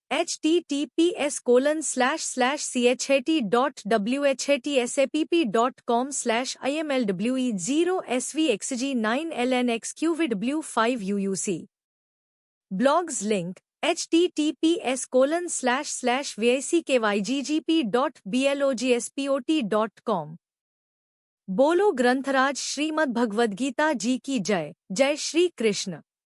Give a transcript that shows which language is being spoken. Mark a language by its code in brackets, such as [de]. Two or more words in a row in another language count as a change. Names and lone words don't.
[hi] https://chat.whats@app.com/imlw0svxg9lnxqvw5uuc [en] Blogs link [hi] https://vickygp.blogspot.com बोलो ग्रंथराज श्रीमद् भगवद गीता जी की जय। जय श्री कृष्ण।